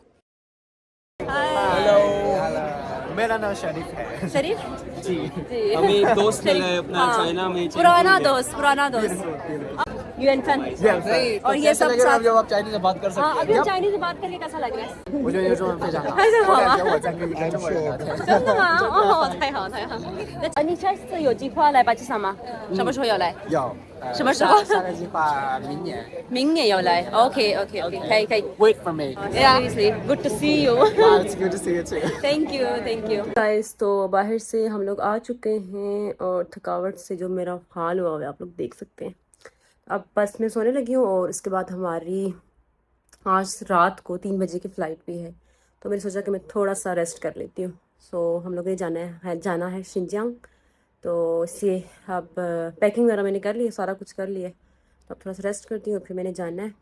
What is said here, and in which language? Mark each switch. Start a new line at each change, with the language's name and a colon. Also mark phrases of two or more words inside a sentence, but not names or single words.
Urdu: میرا نام شریف ہے. शरीफ جی, ہمیں ایک دوست ملا ہے اپنا چائنا میں, پرانا دوست یوئن فین۔ اور یہ سب ساتھ جب آپ چائنیز میں بات کر سکتے ہیں. ہاں، ابھی چائنیز میں بات کر کے کیسا لگ رہا ہے?
Chinese: 我觉得有种非常好。还是好啊我在跟你中国人聊天。真的吗？哦，太好太好。那你下次有计划来巴基斯坦吗？什么时候要来？有。什么时候？下个计划明年。明年要来。OK，可以可以。
English: Wait for me. Yeah, seriously, good to see you. It's good to see you too. Thank you guys.
Urdu: تو باہر سے ہم لوگ آ چکے ہیں اور تھکاوٹ سے جو میرا حال ہوا ہے آپ لوگ دیکھ سکتے ہیں. اب بس میں سونے لگی ہوں اور اس کے بعد ہماری آج رات کو 3 بجے کی فلائٹ بھی ہے، تو میں نے سوچا کہ میں تھوڑا سا ریسٹ کر لیتی ہوں. سو ہم لوگ نے جانا ہے شنجیانگ، تو اس لیے اب پیکنگ وغیرہ میں نے کر لی ہے، سارا کچھ کر لیا ہے، تو اب تھوڑا سا ریسٹ کرتی ہوں، پھر میں نے جانا ہے.